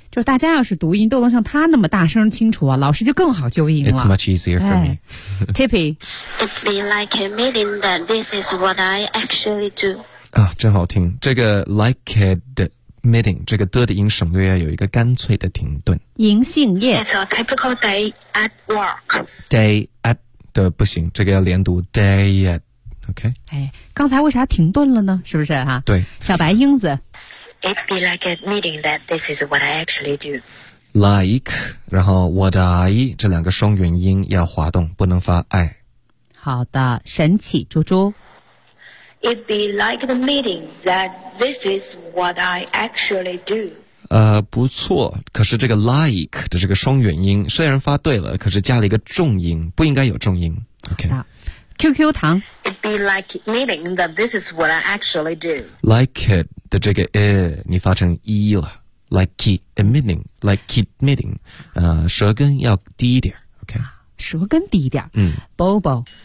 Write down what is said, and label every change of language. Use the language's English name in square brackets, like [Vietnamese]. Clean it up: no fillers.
[Chinese] 就是大家要是读音都能像他那么大声清楚啊，老师就更好纠音了。 [English] It's much easier for me. Tippy, it'd be like admitting that this is what I actually do. [Chinese] 啊，真好听！这个 [English] like admitting [Chinese] 这个的音省略，有一个干脆的停顿。银杏叶。 [English] It's a typical day at work. Day at [Chinese] 的不行，这个要连读 [English] day at. [Chinese] OK. 哎，刚才为啥停顿了呢？是不是哈、啊？对。小白英子。 [English] It'd be like admitting that this is what I actually do. [Chinese] Like, 然后 [English] what I, [Chinese] 这两个双元音要滑动，不能发 I. 好的，神奇猪猪。 [English] It'd be like admitting that this is what I actually do. [Chinese] 不错，可是这个 like 的这个双元音虽然发对了，可是加了一个重音，不应该有重音。 OK。 QQ 糖 [English] It be like admitting that this is what I actually do. Like it [Chinese] 的这个 i 你发成 e 了 [English] Like admitting [Chinese] 舌根要低一点 OK 舌根低一点Bobo